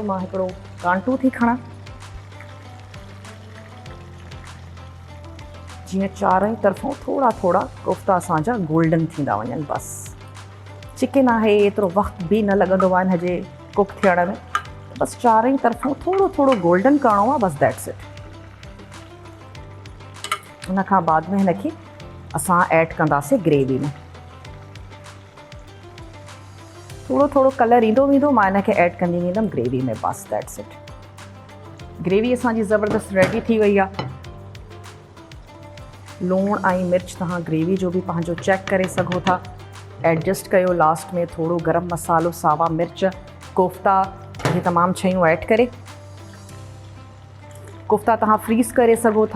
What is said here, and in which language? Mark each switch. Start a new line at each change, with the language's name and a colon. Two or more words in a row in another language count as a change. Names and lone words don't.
Sindhi: मां हिकिड़ो कांटो थी खणा, जीअं चारई तरफ़ों थोड़ा थोड़ा कोफ़्ता असांजा गोल्डन थींदा वञनि। बसि चिकन आहे, एतिरो वक़्तु बि न लॻंदो आहे हिनजे कुक थियण में। बसि चारई तरफ़ों थोरो थोरो गोल्डन करिणो आहे, बसि
English: that's it.
Sindhi: उनखां बाद में हिनखे असां ऐड कंदासीं ग्रेवी में। थोरो थोरो कलर ईंदो वेंदो, मां हिनखे ऐड कंदी वेंदमि ग्रेवी में।
English: बसि that's it.
Sindhi: ग्रेवी असांजी ज़बरदस्त रेडी थी वई आहे। लूणु ऐं मिर्च तव्हां ग्रेवी जो बि पंहिंजो चेक करे सघो था, एडजस्ट कयो। लास्ट में थोरो गरम मसालो, सावा मिर्च, कोफ़्ता, इहे तमामु शयूं ऐड करे। कोफ़्ता तव्हां फ्रीज़ करे सघो था।